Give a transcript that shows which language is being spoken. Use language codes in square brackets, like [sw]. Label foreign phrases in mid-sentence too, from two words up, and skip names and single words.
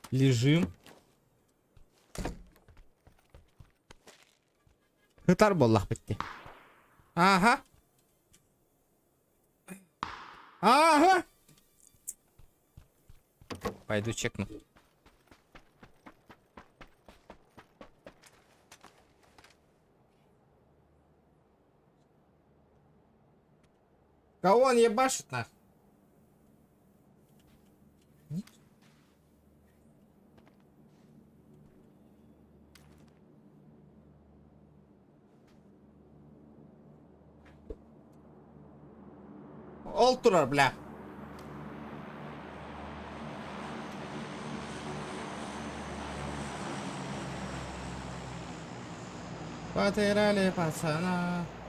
[ru] Лежим. Хытар боллах бітті. Ага. Ага. Пойду чекну. Кого он ебашит нах? [kk] Ол тұрар, [ru] бля. Потеряли пацана.